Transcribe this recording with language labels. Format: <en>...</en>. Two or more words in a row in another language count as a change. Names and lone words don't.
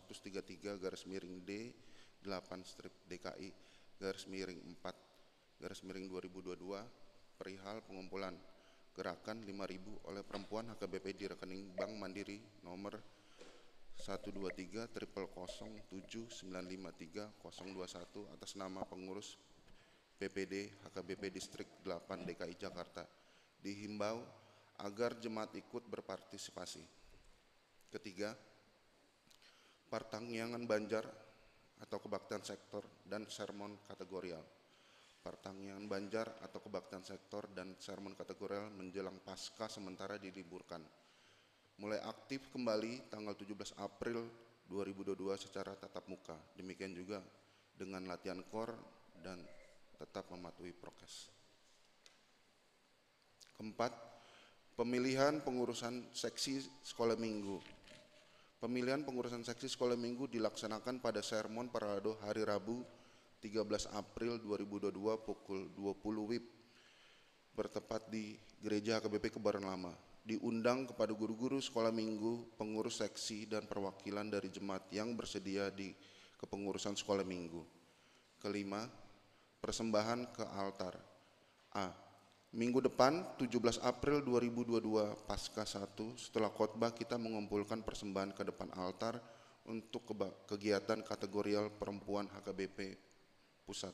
<id>133-DKI-4-2022 perihal pengumpulan gerakan 5.000 oleh perempuan HKBP di rekening Bank Mandiri nomor 123-007-953-021 atas nama pengurus PPD HKBP Distrik 8 DKI Jakarta. Dihimbau agar jemaat ikut berpartisipasi. Ketiga, Pertangyangan Banjar atau kebaktian sektor dan sermon kategorial. Pertangyangan Banjar atau kebaktian sektor dan sermon kategorial menjelang Paskah sementara diliburkan. Mulai aktif kembali tanggal 17 April 2022 secara tatap muka. Demikian juga dengan latihan kor dan tetap mematuhi prokes. Keempat, pemilihan pengurusan seksi sekolah minggu. Pemilihan pengurusan seksi sekolah minggu dilaksanakan pada sermon paralado hari Rabu 13 April 2022 pukul 20 WIB bertepat di Gereja HKBP Kebayoran Lama. Diundang kepada guru-guru sekolah minggu, pengurus seksi dan perwakilan dari jemaat yang bersedia di kepengurusan sekolah minggu. Kelima, persembahan ke altar. A. Minggu depan 17 April 2022 Paskah 1 setelah khotbah kita mengumpulkan persembahan ke depan altar untuk kegiatan kategorial perempuan HKBP Pusat.</id>